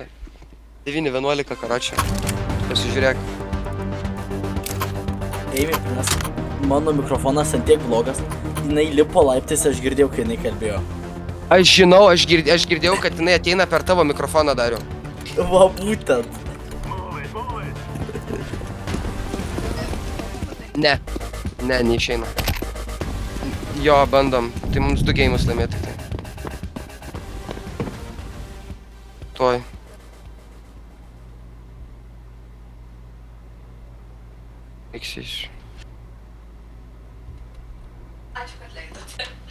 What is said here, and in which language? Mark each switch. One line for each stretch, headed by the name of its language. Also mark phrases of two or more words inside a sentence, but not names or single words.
Lithuanian: 9-11, karočią. Pasižiūrėk. Eimi, nes mano mikrofonas ant tiek blogas. Jinai lipo laiptais, aš girdėjau, kai jinai kalbėjo. Aš žinau, aš girdėjau, kad jinai ateina per tavo mikrofoną, Dariau. Va, būtent.
English: Move it, move it.
Lithuanian: Ne, neišeina. Jo, bandom. Tai mums 2 geimus laimėti. Tai. Tuoj. Iksys. Ačiū, kad leidote.